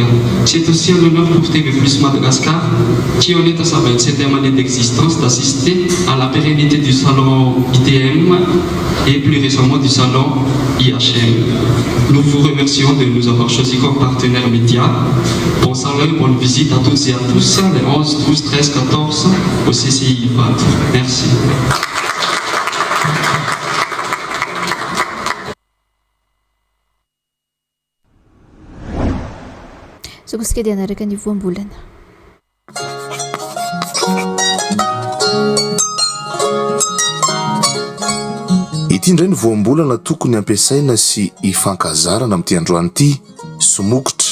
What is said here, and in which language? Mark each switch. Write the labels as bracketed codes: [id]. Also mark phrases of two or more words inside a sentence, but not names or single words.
[fr] C'est aussi un honneur pour TV+ Madagascar, qui en est à sa 27e année d'existence, d'assister à la pérennité du salon ITM et plus récemment du salon IHM. Nous vous remercions de nous avoir choisi comme partenaire média. Bon salon, bonne visite à toutes et à tous, les 11, 12, 13, 14 au CCI IPAD. Merci. [mg] Sokosika dia anaraka ny voambolana. Ity indray ny voambolana tokony ampiasaina sy ifankazarana amin'ity androany ity, somokotra.